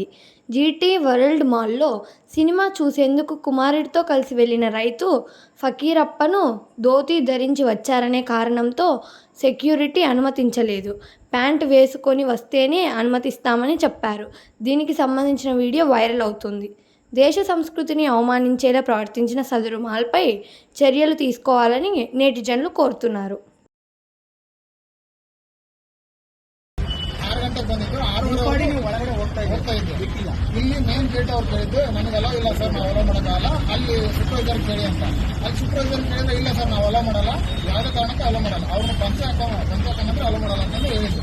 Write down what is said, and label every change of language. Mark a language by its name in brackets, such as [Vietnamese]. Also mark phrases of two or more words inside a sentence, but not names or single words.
[Telugu] జీటీ వరల్డ్ మాల్లో సినిమా చూసేందుకు కుమారుడితో కలిసి వెళ్లిన రైతు ఫకీరప్పను ధోతీ ధరించి వచ్చారనే కారణంతో సెక్యూరిటీ అనుమతించలేదు. ప్యాంట్ వేసుకొని వస్తేనే అనుమతిస్తామని చెప్పారు. దీనికి సంబంధించిన వీడియో వైరల్ అవుతోంది. దేశ సంస్కృతిని అవమానించేలా ప్రవర్తించిన సదరు మాల్పై చర్యలు తీసుకోవాలని నెటిజన్లు కోరుతున్నారు. [Kannada] 6 ಗಂಟೆಗೆ ಬಂದಿದ್ದು 6 ಒಳಗಡೆ ಹೋಗ್ತಾ ಇದ್ದೆ. ಇಲ್ಲಿ [English] main gate [Kannada] ಅವ್ರು ಕೇಳಿದ್ದು ನನಗೆ ಅಲೋ ಇಲ್ಲ ಸರ್, ನಾವು ಅಲೋ ಮಾಡೋಕ್ಕಾಗಲ್ಲ, ಅಲ್ಲಿ ಸೂಪರ್ವೈಸರ್ ಕೇಳಿ ಅಂತ. ಅಲ್ಲಿ ಸೂಪರ್ವೈಸರ್ ಕೇಳಿದ್ರೆ ಇಲ್ಲ ಸರ್ ನಾವು ಅಲೋ ಮಾಡಲ್ಲ, ಯಾವುದೇ ಕಾರಣಕ್ಕೆ ಅಲೋ ಮಾಡಲ್ಲ, ಅವ್ರನ್ನ ಪಂಚೆ ಹಾಕೊಂಡ್ರೆ ಅಲೋ ಮಾಡಲ್ಲ ಅಂತ ಹೇಳಿದ್ರು.